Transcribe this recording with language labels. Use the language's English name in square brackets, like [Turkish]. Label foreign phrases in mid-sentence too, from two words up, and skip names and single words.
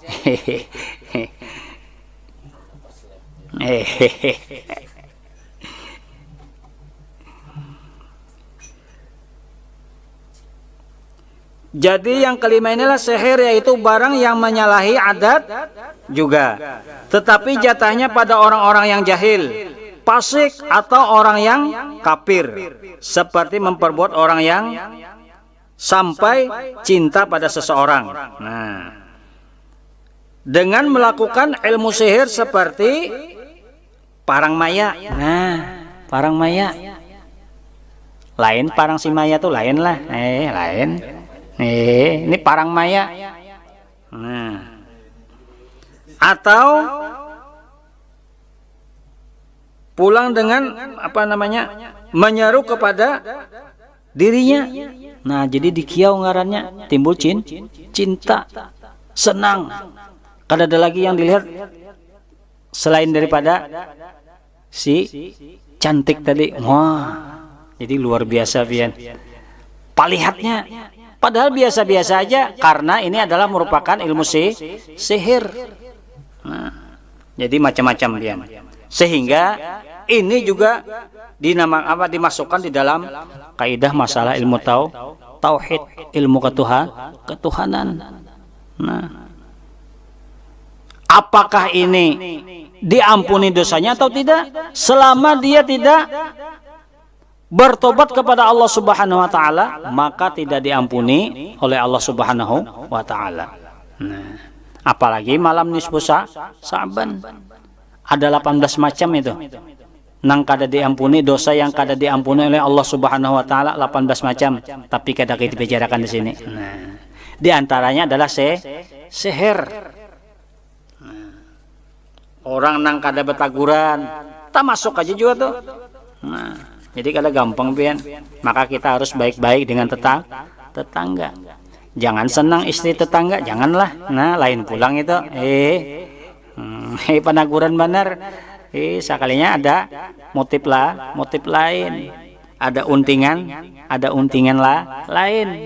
[Indonesian] Jadi yang kelima inilah sihir, yaitu barang yang menyalahi adat juga, tetapi jatahnya pada orang-orang yang jahil, fasik atau orang yang kafir, seperti memperbuat orang yang sampai cinta pada seseorang. Nah, dengan melakukan ilmu sihir seperti parang maya. Nah, parang maya lain, parang si maya tuh lain lah. Lain. Ini parang maya. [Banjar] Nah, atau pulang dengan menyeru kepada dirinya. Nah, jadi di kiau ngarannya timbul cinta, senang. Kada ada lagi yang dilihat selain daripada si cantik tadi. Wah, jadi luar biasa pian palihatnya. [Indonesian] Padahal biasa-biasa aja, karena ini adalah merupakan ilmu sihir. Nah, jadi macam-macam pian. Sehingga ini juga dimasukkan di dalam kaidah masalah ilmu tauhid, ilmu ketuhanan. Nah, apakah ini diampuni dosanya atau tidak? Selama dia tidak bertobat kepada Allah [Arabic] سبحانه وتعالى, [Indonesian] maka tidak diampuni oleh Allah [Arabic] سبحانه وتعالى. [Banjar] Nah, apalagi malam nisfu Sa'ban ada 18 macam itu nang kada diampuni, dosa yang kada diampuni oleh Allah [Arabic] سبحانه وتعالى [Banjar] 18 macam, tapi kada kita bicarakan di sini. [Indonesian] Nah, di antaranya adalah sihir. [Banjar] Nah, orang nang kada betaguran tak masuk aja juga tuh. Nah, jadi kada gampang pian. [Indonesian] Maka kita harus baik-baik dengan tetangga. Jangan senang istri tetangga, janganlah. [Banjar] Nah, lain pulang itu. Panaguran benar. [Indonesian] Sekalinya ada motif lain. [Banjar] Ada untingan lain.